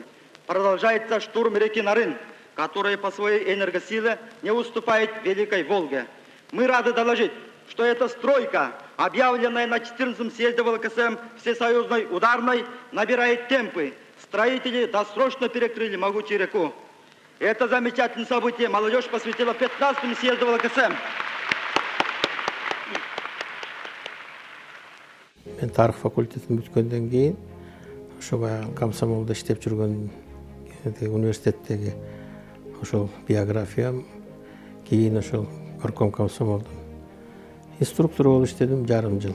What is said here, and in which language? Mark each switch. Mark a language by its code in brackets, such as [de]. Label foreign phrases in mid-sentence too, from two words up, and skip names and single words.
[ru] Продолжается штурм реки Нарын, которая по своей энергосиле не уступает Великой Волге. Мы рады доложить, что эта стройка, объявленная на 14-м съезде ВЛКСМ Всесоюзной ударной, набирает темпы. Строители досрочно перекрыли могучую реку. Это замечательное событие молодежь посвятила 15-му съезду ВЛКСМ. [ky] Мен тарых факультетін бүткөндөн кийин ошо баягы комсомолдо иштеп жүргөн университеттеги ошол биографиям, кийин ошол горком комсомолдун инструктору болуп иштедим жарым жыл.